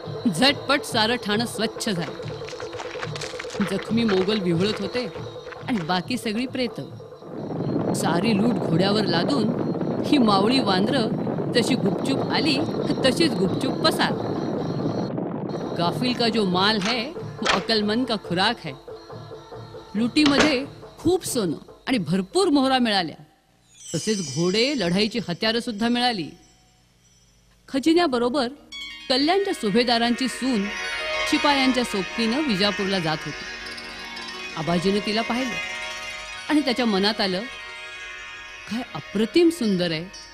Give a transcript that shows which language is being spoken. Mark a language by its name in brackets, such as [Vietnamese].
[Marathi] झटपट सारं ठाणं स्वच्छ झालं. जखमी मोगल विव्हळत होते आणि बाकी सगळी प्रेत. सारी लूट घोड्यावर लादून ही मावळी वांद्र जशी गुपचूप आली तशीच गुपचूप पसार. [Hindi] गाफिल का जो माल है वो अकलमंद का खुराक है. [Marathi] लुटीमध्ये खूप सोनं आणि भरपूर मोहरा मिळाल्या. तसेच घोडे, लढाईची हत्यारं सुद्धा मिळाली. खजिन्याबरोबर कल्याणच्या सुभेदारांची सून शिपायांच्या सोबतीनं विजापूरला जात होती. आबाजीनं तिला पाहिलं आणि त्याच्या मनात आलं, काय अप्रतिम सुंदर आहे.